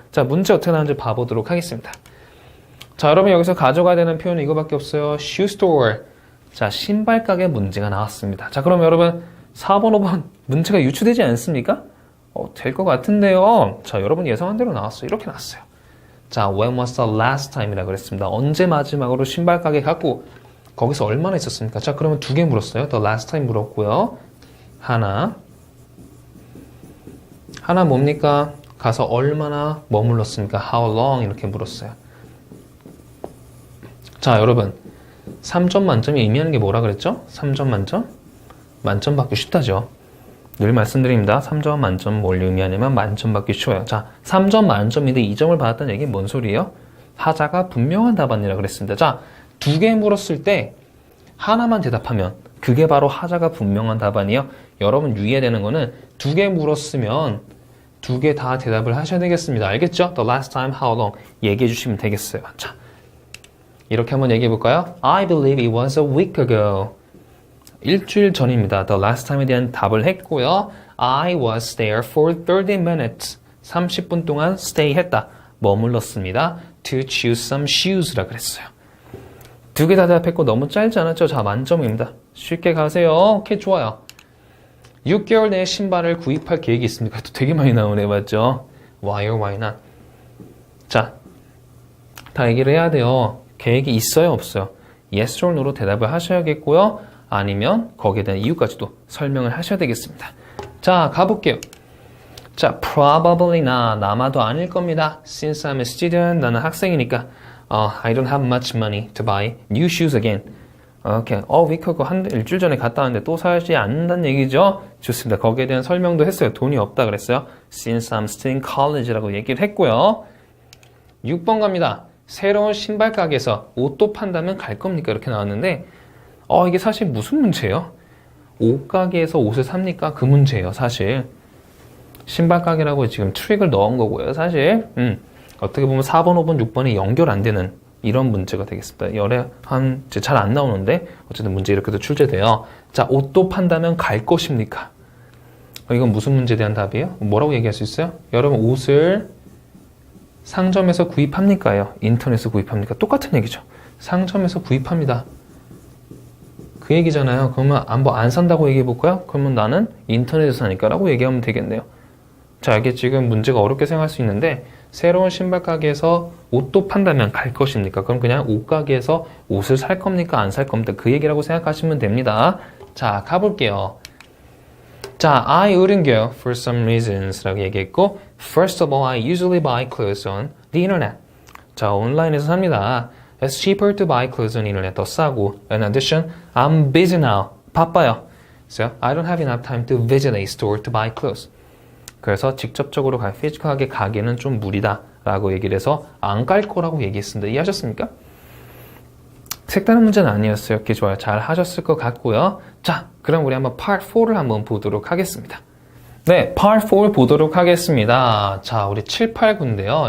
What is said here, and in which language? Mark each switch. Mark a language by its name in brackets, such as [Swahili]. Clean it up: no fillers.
[Korean] 자, 문제 어떻게 나오는지 봐보도록 하겠습니다. 자, 여러분 여기서 가져가야 되는 표현은 이거밖에 없어요. [English] shoe store. [Korean] 자, 신발 가게 문제가 나왔습니다. 자, 그럼 여러분 4번, 5번 문제가 유추되지 않습니까? 될 것 같은데요. 자, 여러분 예상한 대로 나왔어요. 이렇게 나왔어요. [English] 자, when was the last time [Korean] 이라고 그랬습니다. 언제 마지막으로 신발 가게 갔고 거기서 얼마나 있었습니까? 자, 그러면 두 개 물었어요. [English] the last time [Korean] 물었고요. 하나 뭡니까? 가서 얼마나 머물렀습니까? [English] How long? [Korean] 이렇게 물었어요. 자, 여러분 3점 만점이 의미하는 게 뭐라 그랬죠? 3점 만점? 만점 받기 쉽다죠. 늘 말씀드립니다. 3점 만점 뭘 의미하냐면 만점 받기 쉬워요. 자, 3점 만점인데 2점을 받았다는 얘기는 뭔 소리예요? 하자가 분명한 답안이라 그랬습니다. 자, 2개 물었을 때 하나만 대답하면 그게 바로 하자가 분명한 답안이에요. 여러분 유의해야 되는 거는 2개 물었으면 2개 다 대답을 하셔야 되겠습니다. 알겠죠? [English] The last time, how long [Korean] 얘기해 주시면 되겠어요. 자, 이렇게 한번 얘기해 볼까요? [English] I believe it was a week ago. [Korean] 일주일 전입니다. The last time에 대한 답을 했고요. [English] I was there for 30 minutes. [Korean] 30분 동안 [English] stay [Korean] 했다. 머물렀습니다. [English] To choose some shoes [Korean] 라 그랬어요. 2개 다 대답했고 너무 짧지 않았죠? 자, 만점입니다. 쉽게 가세요. 오케이, 좋아요. 6개월 내에 신발을 구입할 계획이 있습니까? 또 되게 많이 나오네, 맞죠? [English] Why or why not? [Korean] 자, 다 얘기를 해야 돼요. 계획이 있어요, 없어요? Yes or no로 대답을 하셔야겠고요. 아니면 거기에 대한 이유까지도 설명을 하셔야 되겠습니다. 자, 가볼게요. 자, [English] probably not. [Korean] 아마도 아닐 겁니다. [English] Since I'm a student, [Korean] 나는 학생이니까 [English] I don't have much money to buy new shoes again. [Korean] 오케이. 위크고 일주일 전에 갔다 왔는데 또 사지 않는다는 얘기죠? 좋습니다. 거기에 대한 설명도 했어요. 돈이 없다 그랬어요. [English] Since I'm still in college [Korean] 라고 얘기를 했고요. 6번 갑니다. 새로운 신발 가게에서 옷도 판다면 갈 겁니까? 이렇게 나왔는데 이게 사실 무슨 문제예요? 옷 가게에서 옷을 삽니까? 그 문제예요, 사실. 신발 가게라고 지금 트릭을 넣은 거고요, 사실. 어떻게 보면 4번, 5번, 6번이 연결 안 되는 이런 문제가 되겠습니다. 열에 잘 안 나오는데 어쨌든 문제 이렇게도 출제돼요. 자, 옷도 판다면 갈 것입니까? 이건 무슨 문제에 대한 답이에요? 뭐라고 얘기할 수 있어요? 여러분, 옷을 상점에서 구입합니까요? 인터넷에서 구입합니까? 똑같은 얘기죠. 상점에서 구입합니다. 그 얘기잖아요. 그러면 안 산다고 얘기해 볼까요? 그러면 나는 인터넷에서 사니까 라고 얘기하면 되겠네요. 자, 이게 지금 문제가 어렵게 생각할 수 있는데 새로운 신발 가게에서 옷도 판다면 갈 것입니까? 그럼 그냥 옷 가게에서 옷을 살 겁니까? 안 살 겁니까? 그 얘기라고 생각하시면 됩니다. 자, 가볼게요. [English] 자, I wouldn't go for some reasons [Korean] 라고 얘기했고 [English] First of all, I usually buy clothes on the internet. [Korean] 자, 온라인에서 삽니다. [English] It's cheaper to buy clothes on the internet. [Korean] 더 싸고 [English] In addition, I'm busy now. [Korean] 바빠요. [English] So, I don't have enough time to visit a store to buy clothes. [Korean] 그래서 직접적으로 피지컬하게 가기는 좀 무리다 라고 얘기를 해서 안 갈 거라고 얘기했습니다. 이해하셨습니까? 색다른 문제는 아니었어요. 이렇게 좋아요. 잘 하셨을 것 같고요. 자, 그럼 우리 한번 Part 4를 한번 보도록 하겠습니다. 네, Part 4를 보도록 하겠습니다. 자, 우리 7, 8, 9인데요.